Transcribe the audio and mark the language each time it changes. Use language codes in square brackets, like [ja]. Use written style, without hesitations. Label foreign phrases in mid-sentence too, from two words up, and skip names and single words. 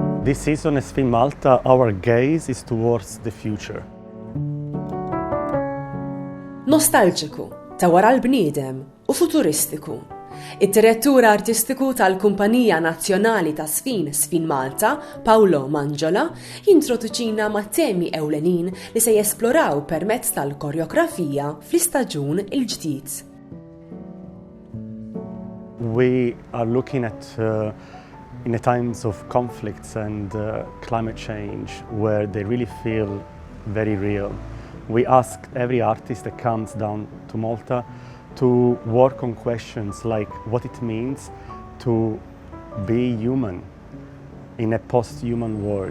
[en] This season at ż-FIN Malta, our gaze is towards the future. [mt] Nostalġiku ta' wara l-bniedem u futuristiku. Id-direttur artistiku tal-kumpanija nazzjonali taż-żfin ż-FIN Malta, Paolo Mangiola, jintroduċina mat-temi ewlenin li se jesploraw permezz tal-koreografija fl-istaġun il-ġdid. [en] We are looking at in the times of conflicts and climate change where they really feel very real. We ask every artist that comes down to Malta to work on questions like what it means to be human in a post-human world.